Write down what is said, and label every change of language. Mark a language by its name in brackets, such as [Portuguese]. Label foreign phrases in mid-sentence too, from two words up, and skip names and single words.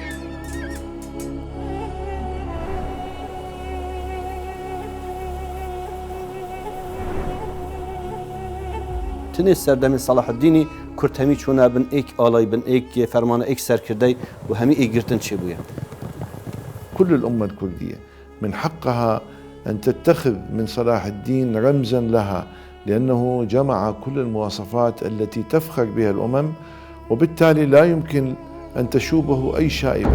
[Kurdish] تنێ سەردەمی سەلاح الدینی کورد هەمی چوونە بن ئێک ئاڵای بن ئێک فەرمانە ئێک سەرکردەی و هەمی ئێگرتن چێ بووە. [Arabic] كل الأمة الكردية من حقها أن تتخذ من صلاح الدين رمزا لها، لأنه جمع كل المواصفات التي تفخر بها الأمم، وبالتالي لا يمكن أن تشوبه أي شائبة.